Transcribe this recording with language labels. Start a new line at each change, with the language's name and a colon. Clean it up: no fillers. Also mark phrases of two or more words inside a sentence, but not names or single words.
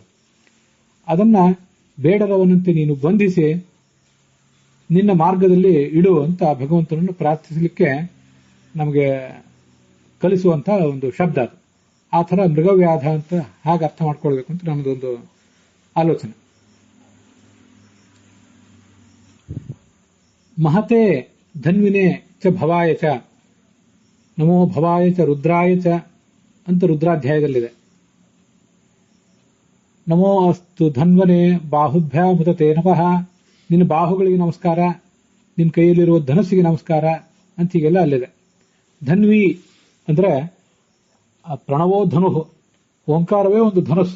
Kannada: ಅದನ್ನ ಬೇಡರವನಂತೆ ನೀನು ಬಂಧಿಸಿ ನಿನ್ನ ಮಾರ್ಗದಲ್ಲಿ ಇಡು ಅಂತ ಭಗವಂತನನ್ನು ಪ್ರಾರ್ಥಿಸಲಿಕ್ಕೆ ನಮಗೆ ಕಲಿಸುವಂತಹ ಒಂದು ಶಬ್ದ ಅದು. ಆ ಥರ ಮೃಗವ್ಯಾಧ ಅಂತ ಹಾಗೆ ಅರ್ಥ ಮಾಡ್ಕೊಳ್ಬೇಕು ಅಂತ ನಮ್ಮದೊಂದು ಆಲೋಚನೆ.
Sanskrit: ಮಹತೆ ಧನ್ವಿನೇ ಚ ಭವಾಯ ಚ ನಮೋ ಭವಾಯ ಚ ರುದ್ರಾಯ ಚ
Kannada: ಅಂತ ರುದ್ರಾಧ್ಯಾಯದಲ್ಲಿದೆ.
Sanskrit: ನಮೋ ಅಸ್ತು ಧನ್ವನೇ ಬಾಹುಭ್ಯಾಮುತತೆ ನಮಃ,
Kannada: ನಿನ್ನ ಬಾಹುಗಳಿಗೆ ನಮಸ್ಕಾರ, ನಿನ್ನ ಕೈಯಲ್ಲಿರುವ ಧನಸ್ಸಿಗೆ ನಮಸ್ಕಾರ ಅಂತ ಹೀಗೆಲ್ಲ ಅಲ್ಲಿದೆ. ಧನ್ವಿ ಅಂದ್ರೆ
Sanskrit: ಪ್ರಣವೋ ಧನು,
Kannada: ಓಂಕಾರವೇ ಒಂದು ಧನಸ್ಸು.